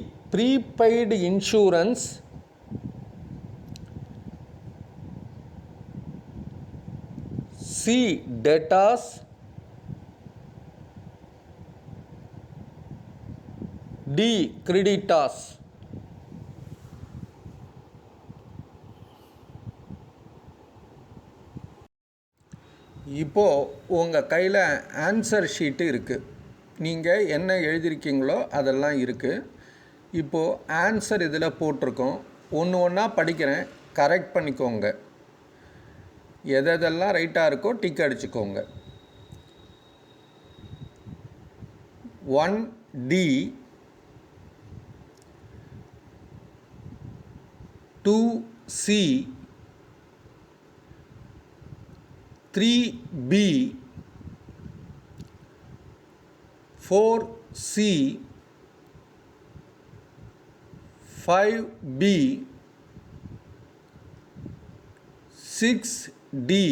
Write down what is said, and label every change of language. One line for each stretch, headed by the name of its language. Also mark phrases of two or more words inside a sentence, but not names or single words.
English: Prepaid insurance. C. Debtors. D. Creditors.
Tamil: இப்போது உங்கள் கையில்
English: answer sheet
Tamil: இருக்குது. நீங்கள் என்ன எழுதியிருக்கீங்களோ அதெல்லாம் இருக்குது. இப்போது ஆன்சர் இதில் போட்டிருக்கோம். ஒன்று ஒன்றா படிக்கிறேன், கரெக்ட் பண்ணிக்கோங்க. எதெல்லாம் ரைட்டாக இருக்கோ டிக் அடிச்சுக்கோங்க. 1D 2C 3B 4C 5B 6D